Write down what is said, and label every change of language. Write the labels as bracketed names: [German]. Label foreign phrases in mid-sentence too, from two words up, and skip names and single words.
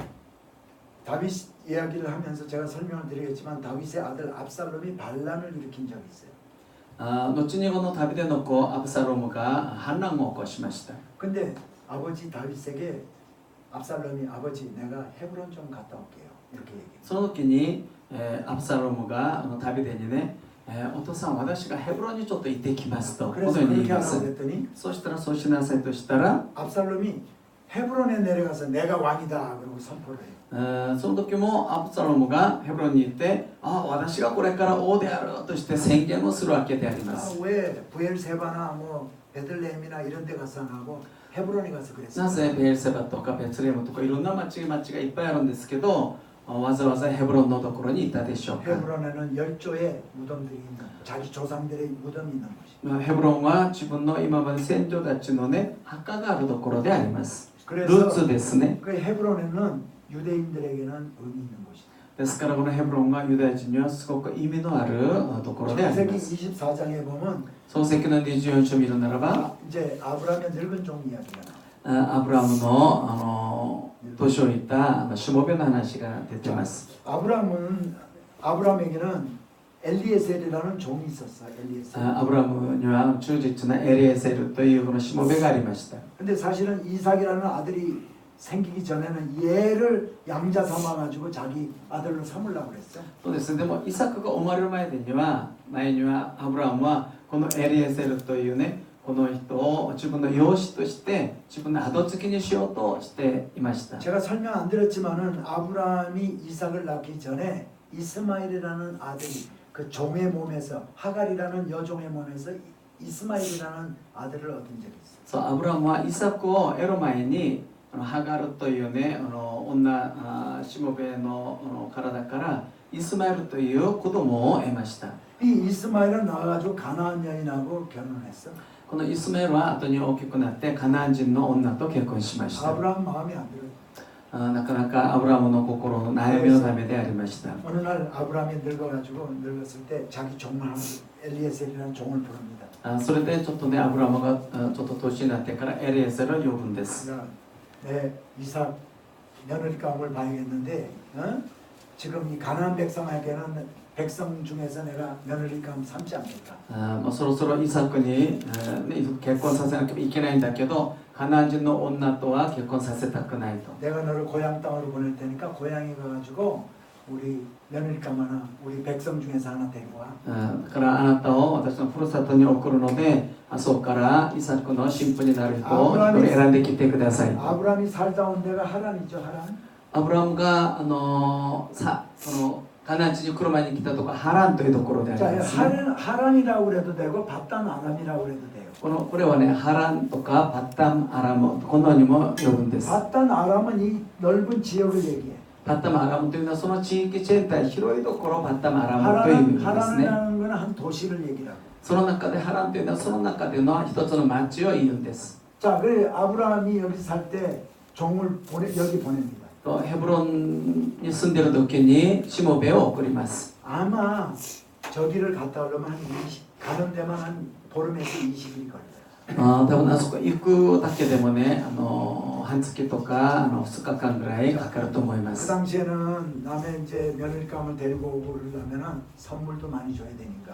[Korean] 다윗 이야기를 하면서 제가 설명을 드리겠지만 다윗의 아들 압살롬이 반란을 일으킨 적이 있어요. [Japanese] 後にこのダビデの子アブサロムが反乱を起こしました。 [Korean] 근데 아버지 다윗에게 압살롬이 아버지 내가 헤브론 좀 갔다 올게요. 이렇게 얘기해요. [Japanese] その時に、アブサロムがダビデにね、お父さん私がヘブロンにちょっと行ってきますとこの [Korean] 그래서 [Japanese] ように言い [Korean] 그렇게 [Japanese] ます。 [Korean] 하라고 그랬더니 [Japanese] そうしたらそうしなさいとしたら [Korean] 압살롬이 헤브론에 내려가서 내가 왕이다 그러고 선포를 해요. [Japanese] その時もアブサロムがヘブロンに行って私がこれから王であるとして宣言をするわけであります。 [Korean] 왜 부엘세바나 뭐 베들레헴이나 이런 데 가서 안 하고 헤브론에 가서 그랬어요. [Japanese] なぜベエルセバとかベツレヘムとかいろんな町がいっぱいあるんですけどわざわざヘブロンのところにいたでしょうか。 [Korean] 헤브론에는 열조의 무덤들이 있는 자기 조상들의 무덤이 있는 곳이. [Japanese] ヘブロンは自分の今まで先祖たちのね墓があるところであります。ル [Korean] 그래서 [Japanese] ーツですね。 [Korean] 그 헤브론에는 유대인들에게는 의미 있는 곳이다. [Japanese] ですからこのヘブロンがユダヤ人にはすごく意味のあるところであり [Korean] 창세기 [Japanese] ます。 [Korean] 24장에 보면 [Japanese] 創世記の24章を見るならば [Korean] 이제 아브라함의 늙은 종 이야기가 나와요. [Japanese] アブラムの年をいったしもべの話が出てます。 [Korean] 아브라함에게는 엘리에셀이라는 종이 있었어. 엘리에셀. [Japanese] アブラムには忠実なエリエセルというこのしもべがありました。 [Korean] 근데 사실은 이삭이라는 아들이 생기기 전에는 얘를 양자 삼아 가지고 자기 아들로 삼으려고 그랬어. [Japanese] そうですね。でもイサクが生まれる前にはアブラムはこのエリエセルというねこの人を自分の養子として自分の後継ぎにしようとしていました。 [Korean] 제가 설명 안 드렸지만은 아브라함이 이삭을 낳기 전에 이스마엘이라는 아들이 그 종의 몸에서 하갈이라는 여종의 몸에서 이스마엘이라는 아들을 얻은 적이 있어요. [Japanese] そうアブラムはイサクを得る前にハガルというね女しもべの体からイスマエルという子供を得ました。 [Korean] 이 이스마엘은 나와가지고 가나안 여인하고 결혼했어. [Japanese] このイスマエルは後に大きくなってカナン人の女と結婚しました。 [Korean] 아브라함 마음에 안 들어요. [Japanese] なかなかアブラムの心の悩みのためでありました。 [Korean] 어느 날 아브라함이 늙어가지고 늙었을 때 자기 종을 하는 엘리에셀이라는 종을 부릅니다. [Japanese] それでちょっとねアブラムがちょっと年になってからエリエセルを呼ぶんです。 [Korean] 그러니까 내 이삭 며느리 가움을 봐야겠는데 지금 이 가나안 백성에게는 백성 중에서 내가 며느리 가움 삼지 않겠다. [Japanese] そろそろイサクに結婚させなきゃいけないんだけどカナン人の女とは結婚させたくないと。 [Korean] 내가 너를 고향 땅으로 보낼 테니까 고향에 가가지고 우리 며느리감 하나, 우리 백성 중에서 하나 데리고 와. [Japanese] だからあなたを私のふるさとに送るので、そこからイサクの神父になる人を一人選んできてください。 [Korean] 아브라함이 살다 온 데가 하란이죠, 하란. [Japanese] アブラハムがそのカナン地に来る前に来たところハランというところであり [Korean] 자, [Japanese] ます、ね。 [Korean] 하란이라고 그래도 되고 바단 아람이라고 그래도 돼요. [Japanese] これはね、ハランとかパッタムアラムこのようにも呼ぶんです。 [Korean] 바단 아람은 이 넓은 지역을 얘기해. [Japanese] パッタムアラムというのはその地域全体広いところをパッタムアラムという意味ですね。 [Korean] 하란이라는 건 한 도시를 얘기라고. [Japanese] その中でハランというのはその中での一つの町を言うんです。 [Korean] 자, 그래 아브라함이 여기 살 때 종을 여기 보냅니다. [Japanese] ヘブロンに住んでいる時にしもべを送ります。 [Korean] 아마 저기를 갔다 오려면 한 20, 가는 데만 한 보름에서 20일이 걸려요. [Japanese] 多分あそこ行くだけでもね、半月とか2日間ぐらいかかると思いま [Korean] 그 [Japanese] す。 [Korean] 당시에는 남의 이제 며느리감을 데리고 오고 그러려면은 선물도 많이 줘야 되니까.